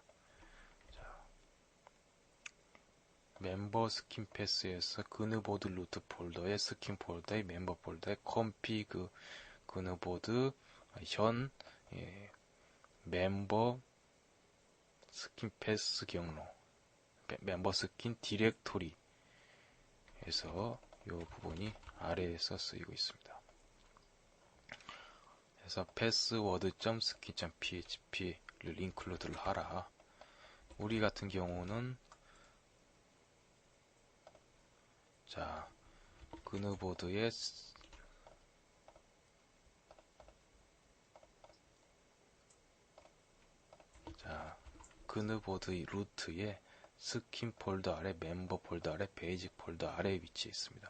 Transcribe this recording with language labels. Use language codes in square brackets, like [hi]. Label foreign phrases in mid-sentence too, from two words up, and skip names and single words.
[ko] 자, 멤버 스킨 패스에서 그누보드 루트 폴더에 스킨 폴더에 멤버 폴더에 컴피그 그누보드 현 멤버 스킨 패스 경로 멤버 스킨 디렉토리에서 이 부분이 아래에서 쓰이고 있습니다. 그래서 password.skin.php를 인클루드를 하라. 우리 같은 경우는 자 그누보드에 그누보드 루트에 스킨 폴더 아래 멤버 폴더 아래 베이직 폴더 아래에 위치해 있습니다.